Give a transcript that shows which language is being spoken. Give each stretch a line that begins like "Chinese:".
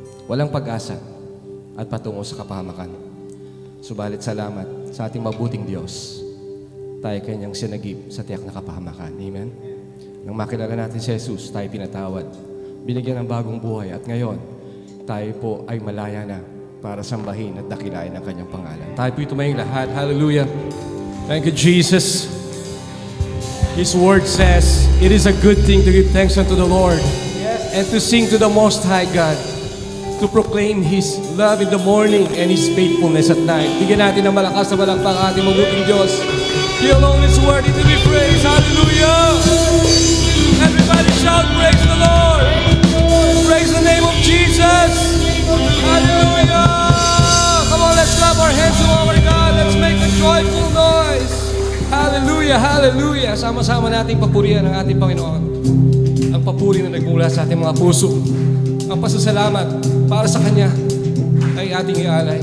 Filipino: Walang pag-asa at patungo sa kapahamakan. Subalit salamat sa ating mabuting Diyos. Tayo Kanyang sinagip sa tiyak na kapahamakan. Amen? Nang makilala natin si Jesus, tayo pinatawad. Binigyan ng bagong buhay at ngayon, tayo po ay malaya na para sambahin at dakilain ang Kanyang pangalan. Tayo po tumayong lahat. Hallelujah!
English: Thank you, Jesus. His word says, it is a good thing to give thanks unto the Lord and to sing to the Most High God, to proclaim His love in the morning and His faithfulness at night. Bigyan natin ng malakas na balakpak ang ating mabuting Diyos. He alone is worthy to be praised. Hallelujah! Everybody shout, praise the Lord! Praise the name of Jesus! Hallelujah! Come on, let's clap our hands to our God. Let's make a joyful noise.
Filipino: Hallelujah! Hallelujah! Sama-sama nating papurihan ang ating Panginoon. Ang papuri na nagmula sa ating mga puso. Ang pasasalamat para sa Kanya ay ating ialay.